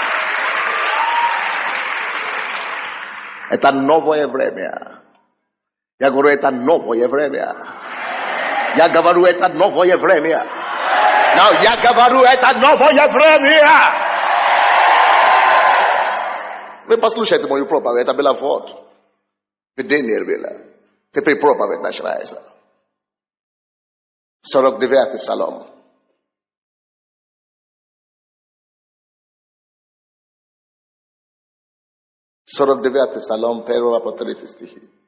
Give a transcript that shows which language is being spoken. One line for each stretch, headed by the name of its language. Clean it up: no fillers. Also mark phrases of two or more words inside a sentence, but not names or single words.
Russian: Это новое время. Я говорю это новое время. Я говорю это новое время. Now, я говорю это новое время. Вы послушайте мою проповедь, это была вот. Видение было. Теперь проповедь начинается. 49-й Псалом. Псалом, 1 по 3 стихи.